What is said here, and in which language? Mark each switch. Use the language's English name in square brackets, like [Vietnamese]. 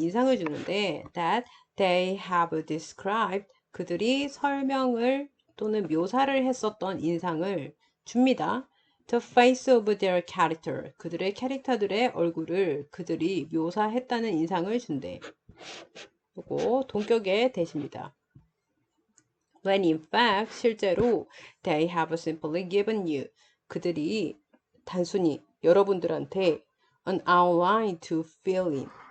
[Korean] 인상을 주는데 [English] that they have described. [Korean] 그들이 설명을 또는 묘사를 했었던 인상을 줍니다. [English] The face of their character. [Korean] 그들의 캐릭터들의 얼굴을 그들이 묘사했다는 인상을 준대. 요거 동격의 대시입니다. [English] When in fact [Korean] 실제로 [English] they have simply given you. [Korean] 그들이 단순히 여러분들한테 [English] an outline to fill in.